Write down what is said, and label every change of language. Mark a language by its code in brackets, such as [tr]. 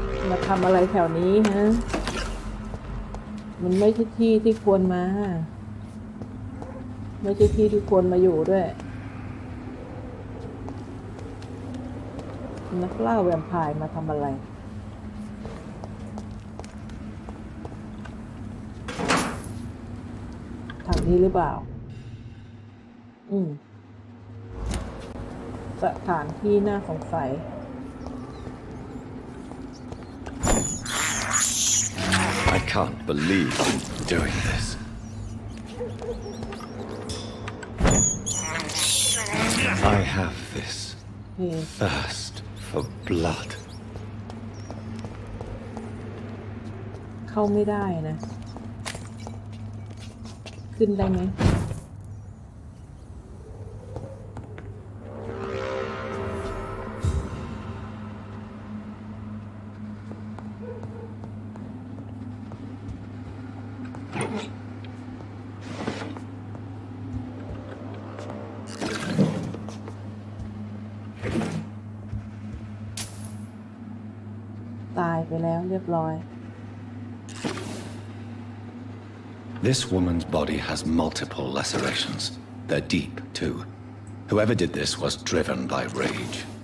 [th] มาทำอะไรแถวนี้ฮะมันไม่ใช่ที่ที่ควรมาไม่ใช่ที่ที่ควรมาอยู่ด้วยนักล่าแวมไพร์มาทำอะไรทางนี้หรือเปล่าสถานที่น่าสงสัย [en] I can't believe I'm doing this. I have this thirst for blood. [th] เข้าไม่ได้นะ ขึ้นได้ไหมตายไปแล้วเรียบร้อย [en] This woman's body has multiple lacerations. They're deep, too. Whoever did this was driven by rage.